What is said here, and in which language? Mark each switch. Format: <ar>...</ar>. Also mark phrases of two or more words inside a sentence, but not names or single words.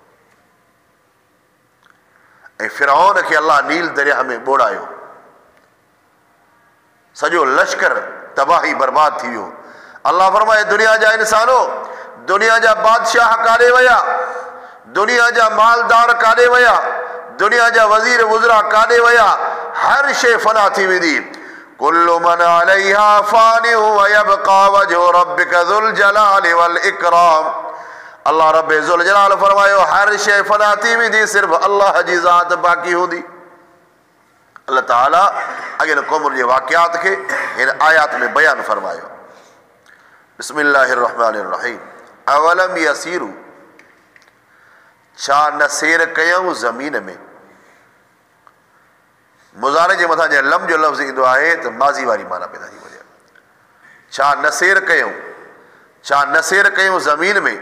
<sd>ऐं फिरऔन खे अल्लाह नील दरिया में ॿोड़ायो, सॼो लश्कर तबाही बर्बाद थी वियो। अल्लाह फरमाए दुनिया जा इंसानो, दुनिया जा बादशाह काॾे विया, दुनिया जा मालदार काॾे विया, दुनिया जा वज़ीर वुज़रा काॾे विया? हर शइ फना थी वेंदी।</sd> <ar>كل من عليها فان ويبقى وجه ربك ذو الجلال والإكرام.</ar> <sd>अल्लाह रब्बे ज़ुल जलाल फरमायो हर शइ फना थी वेंदी, सिर्फ़ अल्लाह जी ज़ात बाक़ी हूंदी। अल्लाह ताला अॻियनि क़ौमुनि जे वाक़ियात खे हिन आयात में बयानु फरमायो।</sd> <ar>بسم الله الرحمن الرحيم. أولم يسيروا,</ar> <sd>छा न सैर कयूं ज़मीन में? मुज़ारे जे मथां जंहिं लम जो लफ़्ज़ ईंदो आहे त माज़ी वारी माना पैदा थी वञे। छा न सैर कयूं, छा न सैर कयूं ज़मीन में?</sd>